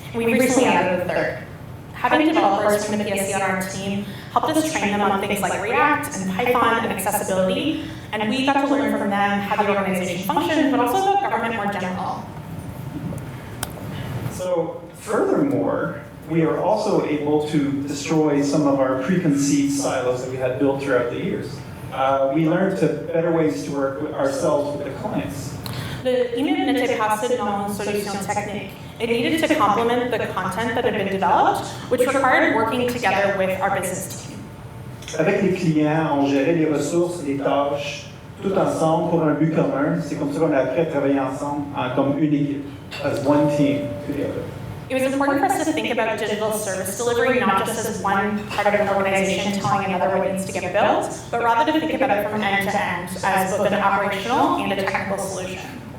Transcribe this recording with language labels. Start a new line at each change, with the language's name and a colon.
English: And we recently added a third. Having developers from the PSC on our team helped us train them on things like React and Python and accessibility, and we got to learn from them how the organization functioned, but also about government more general. So furthermore, we are also able to destroy some of our preconceived silos that we had built throughout the years. We learned better ways to work with ourselves with the clients. The email
French: n'était pas seulement une solution technique.
English: It needed to complement the content that had been developed, which required working together with our business team.
French: Avec les clients, on gérait les ressources, les tâches, tout ensemble pour un but commun. C'est comme ça qu'on a appris à travailler ensemble comme une équipe,
English: as one team together. It was important for us to think about digital service delivery not just as one part of an organization telling another what needs to get built, but rather to think about it from end to end as both an operational and a technical solution.